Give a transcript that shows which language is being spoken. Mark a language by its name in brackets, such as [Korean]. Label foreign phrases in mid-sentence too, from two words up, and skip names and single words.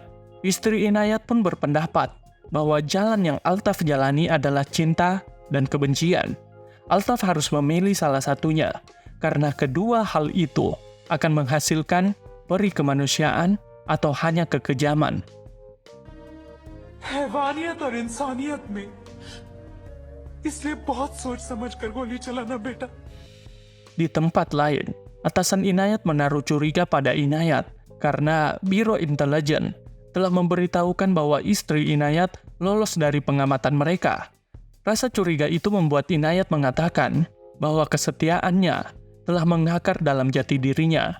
[Indonesian] Istri Inayat pun berpendapat bahwa jalan yang Altaf jalani adalah cinta dan kebencian. Altaf harus memilih salah satunya, karena kedua hal itu akan menghasilkan peri kemanusiaan atau hanya kekejaman. [Hindi] हैवानियत और इंसानियत में इसलिए बहुत सोच समझ कर गोली चलाना बेटा। [Indonesian] Di tempat lain, atasan Inayat menaruh curiga pada Inayat karena Biro Intelijen telah memberitahukan bahwa istri Inayat lolos dari pengamatan mereka. Rasa curiga itu membuat Inayat mengatakan bahwa kesetiaannya telah mengakar dalam jati dirinya.